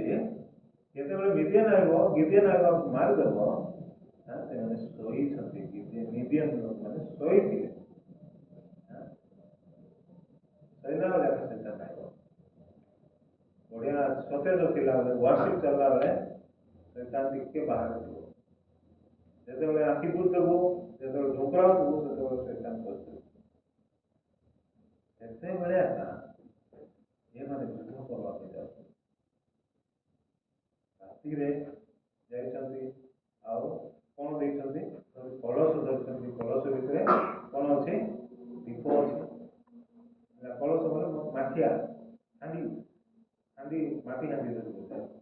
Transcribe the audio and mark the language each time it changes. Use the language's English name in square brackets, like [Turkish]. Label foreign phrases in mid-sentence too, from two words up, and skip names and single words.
[Odia] ଯେତେବେଳେ ମିଡ଼ିଆନ୍ ଆଇବ, ଗିଦିଅନ୍ ଆଇବ ମାରିଦେବ, ସେମାନେ ଶୋଇଛନ୍ତି। ମିଡ଼ିଆନ୍ ଲୋକମାନେ ଶୋଇଥିଲେ। ଶୋଇଲା ବେଳେ ସେଟା ଖାଇବ। ବଢ଼ିଆ ସତେଜ ଥିଲା ବେଳେ, ୱାର୍ସିପ୍ ଚାଲିଲା ବେଳେ ଶୈତାନ ଟିକେ ବାହାର ଥିବ ଯେତେବେଳେ ଆଖି ବୁଝିଦେବୁ ଯେତେବେଳେ ଢୋକରାଉଥିବୁ ସେତେବେଳେ ଶୈତାନ କରିଦେବୁ ସେତେବେଳେ ଏକା ଏମାନେ ଯୁଦ୍ଧ କରିବା ପାଇଁ ଯାଉଛନ୍ତି ରାତିରେ ଯାଇଛନ୍ତି ଆଉ କ'ଣ ଦେଇଛନ୍ତି କଳସ ଧରିଛନ୍ତି କଳସ ଭିତରେ କ'ଣ ଅଛି ଦୀପ ଅଛି କଳସ ବୋଲେ ମାଠିଆ ହାଣ୍ଡି ହାଣ୍ଡି ମାଟି ହାଣ୍ଡି ଧରିଛନ୍ତି